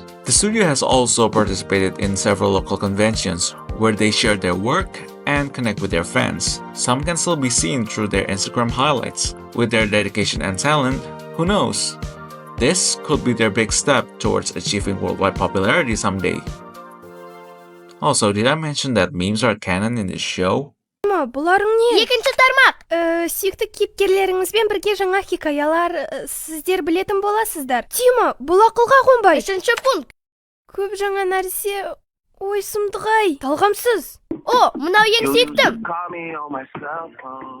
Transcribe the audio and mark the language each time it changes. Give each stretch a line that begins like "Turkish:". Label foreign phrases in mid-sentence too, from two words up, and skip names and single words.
English: The studio has also participated in several local conventions where they share their work and connect with their fans. Some can still be seen through their Instagram highlights. With their dedication and talent, who knows? This could be their big step towards achieving worldwide popularity someday. Also, did I mention that memes are canon in this show?
Kazakh: Бұларың не? Екінші тармақ. Сүйікті кейіпкерлеріңізбен бірге жаңа хикаялар сіздер білетін боласыздар. Тима, бұл ақылға қонбай. 3-ші пункт. Көп жаңа нәрсе. Ой, сұмдық-ай, талғамсыз. О, мынау ең сүйіктім.